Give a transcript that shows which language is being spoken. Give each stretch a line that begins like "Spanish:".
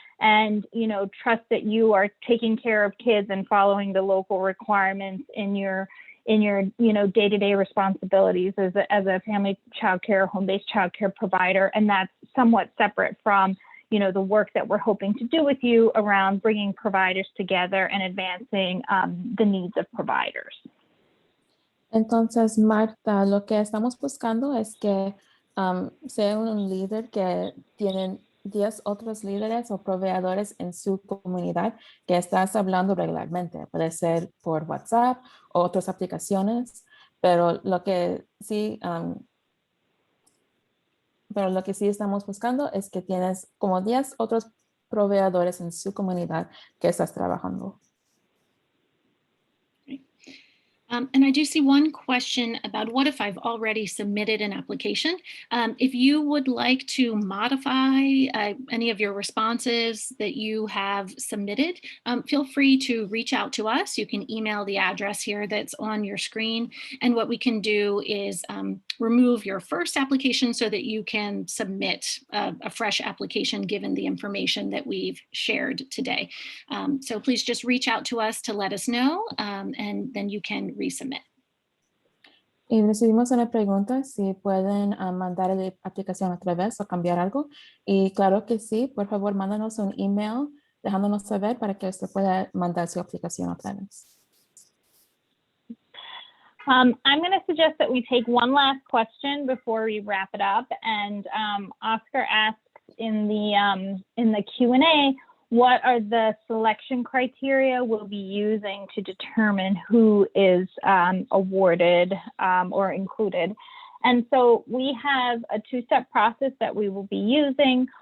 English: And, trust that you are taking care of kids and following the local requirements in your day-to-day responsibilities as a family childcare, home-based childcare provider. And that's somewhat separate from, the work that we're hoping to do with you around bringing providers together and advancing the needs of providers.
Spanish: Entonces, Marta, lo que estamos buscando es que sea un líder que tienen 10 otros líderes o proveedores en su comunidad que estás hablando regularmente. Puede ser por WhatsApp o otras aplicaciones, pero lo que sí estamos buscando es que tienes como 10 otros proveedores en su comunidad que estás trabajando.
English: And I do see one question about what if I've already submitted an application. If you would like to modify any of your responses that you have submitted, feel free to reach out to us. You can email the address here that's on your screen. And what we can do is remove your first application so that you can submit a fresh application given the information that we've shared today. So please just reach out to us to let us know, and then you can resubmit.
Spanish: Y recibimos una pregunta si pueden mandar la aplicación otra vez o cambiar algo. Y claro que sí, por favor, mándanos un email dejándonos saber para que usted pueda mandar su aplicación otra vez.
English: I'm going to suggest that we take one last question before we wrap it up. And Oscar asks in the Q&A, what are the selection criteria we'll be using to determine who is awarded or included? And so we have a two-step process that we will be using.